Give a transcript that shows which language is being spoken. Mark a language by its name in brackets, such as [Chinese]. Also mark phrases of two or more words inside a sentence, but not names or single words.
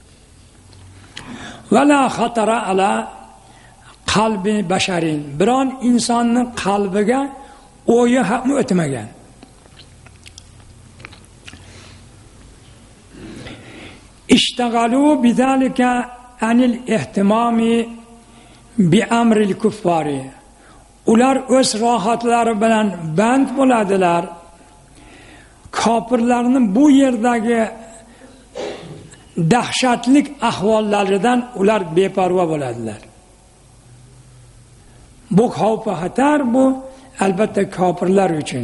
[Arabic] ولا خطر على قلب بشر, [Uzbek] biron insonning qalbiga o'yi ham o'tmagan. [Arabic] اشتغلوا بذلك عن الاهتمام بأمر الكفار, [Uzbek] ular o'z rohatlari bilan band bo'ladilar. Kofirlarning bu yerdagi dahshatlik ahvollaridan ular beparvo bo'ladilar. Bu xavf va xatar bu albatta kofirlar uchun.